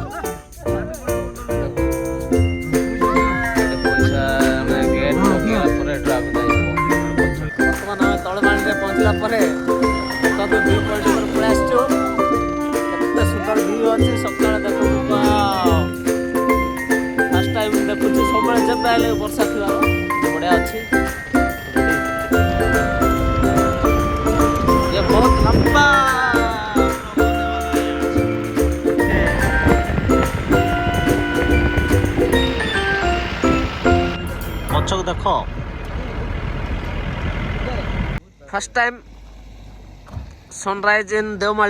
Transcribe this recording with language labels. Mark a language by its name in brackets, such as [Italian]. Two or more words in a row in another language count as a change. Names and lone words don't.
[Odia] ପଇସା ଆମେ ଗେଟ୍ ପକେଇବା ପରେ ଡ୍ରାଇଭ୍ ଯାଇଯିବ। ବର୍ତ୍ତମାନ ଆମେ ତଳମାଳିରେ ପହଞ୍ଚିଲା ପରେ ଦେଖନ୍ତୁ [English] view point [Odia] ଉପରେ ପଳେଇ ଆସିଛୁ। କେତେ ସୁନ୍ଦର ଭିଉ ଅଛି। ସକାଳେ ଦେଖନ୍ତୁ [English] first time [Odia] ଦେଖୁଛି। ସବୁବେଳେ ଯେବେ ହେଲେ ବର୍ଷା ଥିବାର ବଢ଼ିଆ ଅଛି। [Hindi] ये बहुत लंबा [Odia] ପଛକୁ ଦେଖ। [English] first time sunrise in Deomali.